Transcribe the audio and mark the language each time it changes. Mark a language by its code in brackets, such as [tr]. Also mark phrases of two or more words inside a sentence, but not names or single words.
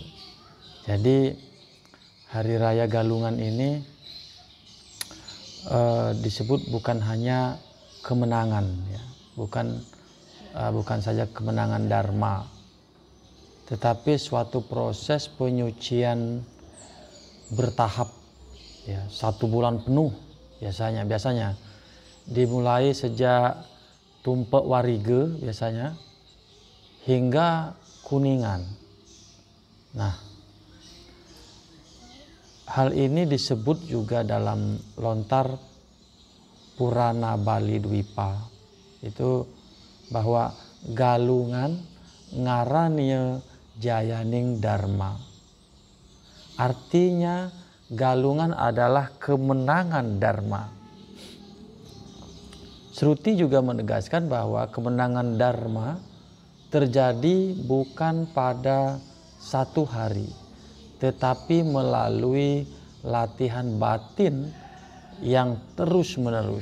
[id] Jadi hari raya Galungan ini disebut bukan hanya kemenangan ya, bukan saja kemenangan dharma, tetapi suatu proses penyucian bertahap ya, 1 bulan penuh biasanya dimulai sejak Tumpek Warige biasanya hingga Kuningan. Nah, hal ini disebut juga dalam lontar Purana Bali Dwipa itu bahwa Galungan [kaw] ngarania jayaning dharma. [id] Artinya Galungan adalah kemenangan dharma. Shruti juga menegaskan bahwa kemenangan dharma terjadi bukan pada satu hari, tetapi melalui latihan batin yang terus-menerus.